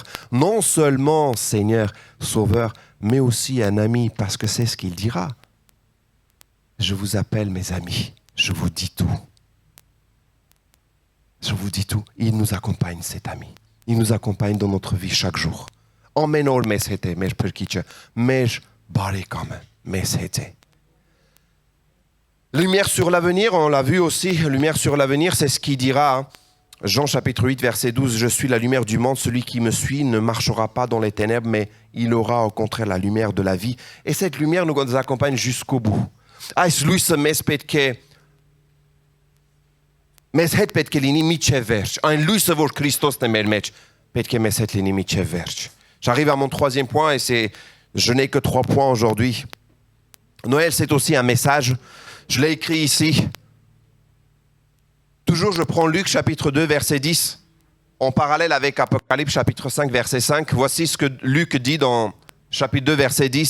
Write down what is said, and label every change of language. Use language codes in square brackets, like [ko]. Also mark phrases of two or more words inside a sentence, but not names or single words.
[fr] Non seulement Seigneur, sauveur, mais aussi un ami, parce que c'est ce qu'il dira. Je vous appelle mes amis. Je vous dis tout. Je vous dis tout. Il nous accompagne, cet ami. Il nous accompagne dans notre vie chaque jour. [hy] Ամենօր մեզ հետ է, մեր փրկիչը, մեր բարեկամը, մեզ հետ է. [fr] Lumière sur l'avenir, on l'a vu aussi, lumière sur l'avenir, c'est ce qu'il dira, hein. Jean chapitre 8, verset 12, « Je suis la lumière du monde, celui qui me suit ne marchera pas dans les ténèbres, mais il aura au contraire la lumière de la vie. » Et cette lumière nous accompagne jusqu'au bout. [hy] Այս լույսը մեզ պետք է մեզ հետ պետք է լինի միջև վերջ. Այն լույսը, որ Քրիստոսն է մեր մեջ, պետք է մեզ հետ լինի միջև վերջ. [fr] J'arrive à mon troisième point et je n'ai que 3 points aujourd'hui. Noël, c'est aussi un message. Je l'ai écrit ici. Toujours, je prends Luc chapitre 2, verset 10, en parallèle avec Apocalypse chapitre 5, verset 5. Voici ce que Luc dit dans chapitre 2, verset 10.